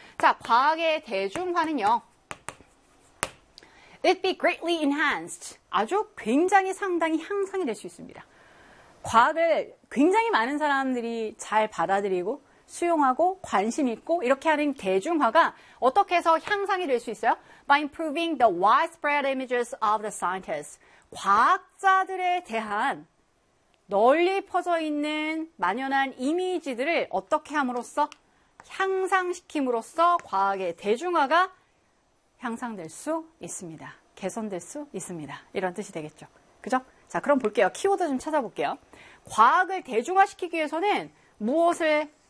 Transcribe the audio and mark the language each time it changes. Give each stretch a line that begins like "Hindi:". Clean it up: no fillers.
Korean: 자, 과학의 대중화는요.
English: It be greatly enhanced.
Korean: 아주 굉장히 상당히 향상이 될수 있습니다. 과학을 굉장히 많은 사람들이 잘 받아들이고 수용하고 관심 있고 이렇게 하는 대중화가 어떻게 해서 향상이 될수 있어요?
English: By improving the widespread images of the scientists.
Korean: 과학자들에 대한 널리 퍼져 있는 만연한 이미지들을 어떻게 함으로써 향상시킴으로써 과학의 대중화가 향상될 수 있습니다. 개선될 수 있습니다. 이런 뜻이 되겠죠. 그죠? 자, 그럼 볼게요. 키워드 좀 찾아볼게요. 과학을 대중화시키기 위해서는 무엇을